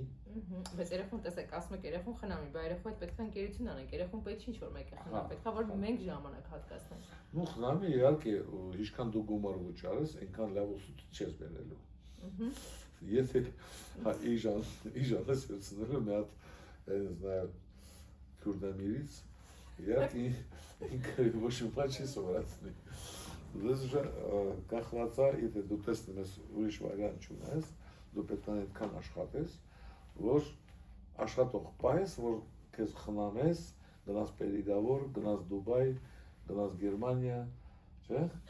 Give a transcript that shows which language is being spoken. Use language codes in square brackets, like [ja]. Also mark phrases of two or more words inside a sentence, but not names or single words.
[hy] Բայց երեխուն տեսեք, ասում եք երեխուն խնամի, բայց երեխու հետ պետք է ընկերություն անենք, երեխուն պետք չի ինչ-որ մեկը խնամ, պետք է որ մենք ժամանակ հատկացնենք։ Ну խնամի իհարկե, ինչքան դու գումար վճարես, այնքան լավ ուսուցիչ չես բերելու։ Եթե իժանես վերցնելու մի հատ, [ru] я не знаю, [hy] քուրդամիրից, իհարկե ինքը ոչ ոք չի սովորացնի։ Դες уже կախված է, եթե դու տեսնում ես ուրիշ վարիանտ չունես, դու պետք է այդքան աշխատես, որ աշխատող պահես, որ քեզ խնամես, գնաս Պերիգավոր, գնաս Դուբայ, գնաս Գերմանիա, չէ՞։